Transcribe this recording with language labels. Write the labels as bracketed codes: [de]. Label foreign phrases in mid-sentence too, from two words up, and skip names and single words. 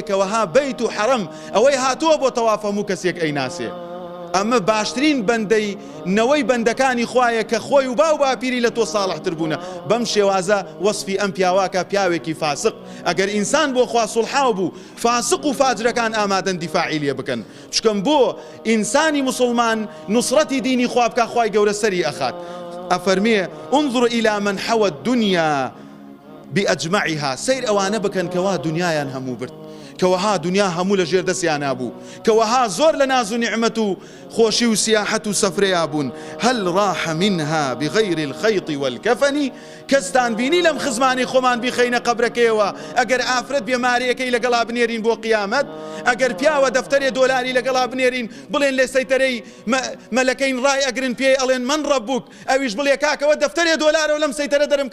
[ckb] کەوەها بەیت و حەرەم ئەوەی هاتووە بۆ تەواف هەموو کەسێک ئەیناسێ ئەمە باشترین بەندەی نەوەی بەندەکانی خوایە کە خۆی و باو باپیری لە تۆ ساڵحتر بوونە بەم شێوازە وەسفی ئەم پیاواکە پیاوێکی فاسق ئەگەر ئینسان بۆ خوا سوڵحاو بوو فاسق و فاجرەکان ئامادەن دیفاعی لێ بکەن چکەم بۆ ئینسانی مسلمان نوسڕەتی دینی خوا بکە خوای گەورە سەری ئەخات ئەفەرمێ [ar] انظر إلى من حوى الدنيا [ckb] بأجمعها سير ئەوانە بکەن کەوا دنیایان هەموو برد کەوەها دنیا هەموو لە ژێر دەستیان نابوو کەوەها زۆر لە ناز و نیعمەت و خۆشی و سیاحەت و سەفرەیە بوون [ar] هەل ڕاح منها بغير الخيط والكفن [ckb] کەستان بینی لەم خزمانی خۆمان بیخەینە قەبرەکەیەوە ئەگەر ئافرەت بێمارەیەکەی لەگەڵا بنێرین بۆ قیامەت ئەگەر پیاوە دەفتەرێ دۆلاری لەگەڵا بنێرین بڵێن لێ سەیتەرەی مەلەکەین ڕای ئەگرن پێی ئەڵێن [ar] من ڕەبووک [ckb] ئەویش بڵێ کاکەوە دەفتەرێ دۆلارەوە لەم سەیتەرە دەرم کە